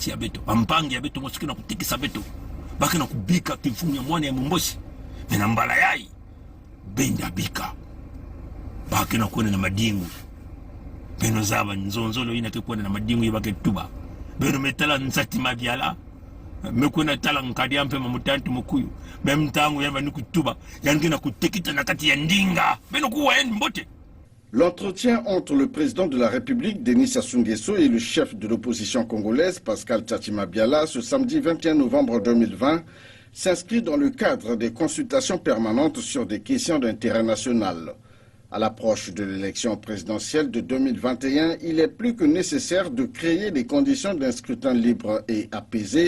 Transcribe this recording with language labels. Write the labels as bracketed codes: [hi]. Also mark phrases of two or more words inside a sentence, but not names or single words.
[ktu] ya beto bampangi ya beto mosi kina kutikisa beto baki na kubika kifumu ya mwana ya mumboshi mena mbala yai benda bika baki na kuone na madingu beno zaba nzonzolo ina kekuone na madingu yibake tuba beno metala nsati mabiala mekuna tala nkadi ampe mamutanti mukuyu memtangu yaba nikutuba yangina kutekita na kati ya ndinga beno kuwa yendi mbote. [fr] L'entretien entre le président de la République, Denis Sassou Nguesso, et le chef de l'opposition congolaise, Pascal Tchatima Biala, ce samedi 21 novembre 2020, s'inscrit dans le cadre des consultations permanentes sur des questions d'intérêt national. À l'approche de l'élection présidentielle de 2021, il est plus que nécessaire de créer les conditions d'un scrutin libre et apaisé.